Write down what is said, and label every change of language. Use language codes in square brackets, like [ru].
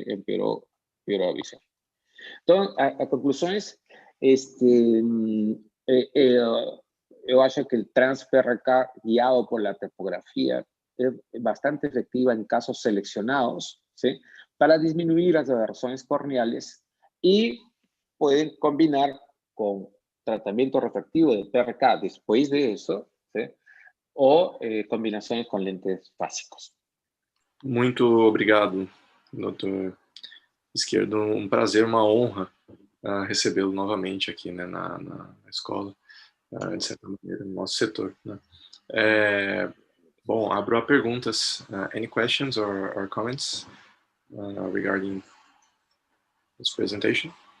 [es] Empeoró la visión. Entonces, a conclusiones, yo acho que el TransPRK guiado por la topografía es bastante efectiva en casos seleccionados, ¿sí? Para disminuir las aberraciones corneales y pueden combinar con tratamiento refractivo de PRK después de eso, ¿sí? O combinaciones con lentes básicos. [pt] Muito obrigado, Dr. Izquierdo. Um prazer, uma honra recebê-lo novamente aqui, né, na escola, de certa maneira, no nosso setor, né? Bom, abro a perguntas. [en] Any questions or comments regarding this presentation?